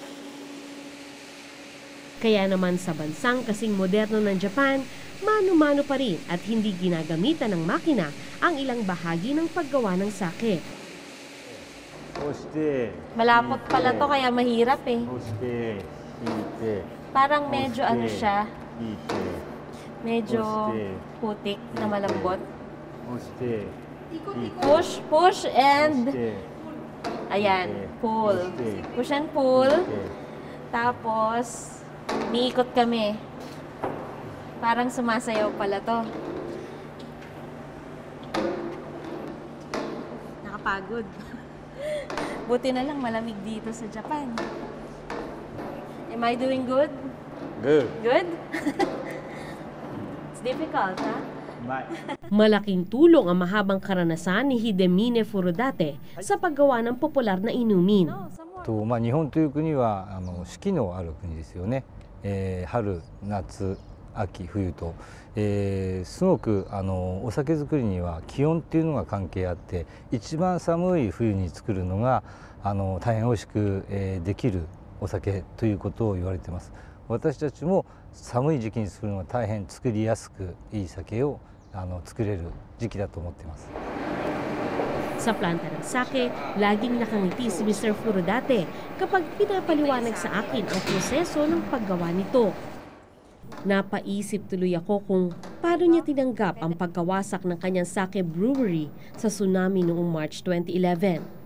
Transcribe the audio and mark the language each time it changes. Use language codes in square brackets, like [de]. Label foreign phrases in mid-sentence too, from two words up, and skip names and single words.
[tl] Kaya naman sa bansang kasing moderno ng Japan, mano-mano pa rin at hindi ginagamitan ng makina ang ilang bahagi ng paggawa ng sake. Malapot pala to kaya mahirap eh. Parang medyo ano siya, medyo putik na malambot. [en] Push, push and ayan, pull. Push and pull. [tl] Tapos niikot kami. Parang sumasayaw pala to. Nakapagod. Buti na lang malamig dito sa Japan. [en] Am I doing good? Good. Good? It's difficult, ha? [tl] Malaking tulong ang mahabang karanasan ni Hidemine Fudorate sa paggawa ng popular na inumin. [ja] 日本という国は四季のある国ですよね。春、夏、秋、冬と、すごくお酒造りには気温っていうのが関係あって、一番寒い冬に作るのが大変美味しく、できるお酒ということを言われています。私たちも寒い時期に作るのが大変作りやすくいい酒を作れる時期だと思っています。 [tl] Sa planta ng sake, laging nakangiti si Mr. Fudorate kapag pinapaliwanag sa akin ang proseso ng paggawa nito. Napaisip tuloy ako kung paano niya tinanggap ang pagkawasak ng kanyang sake brewery sa tsunami noong March 2011.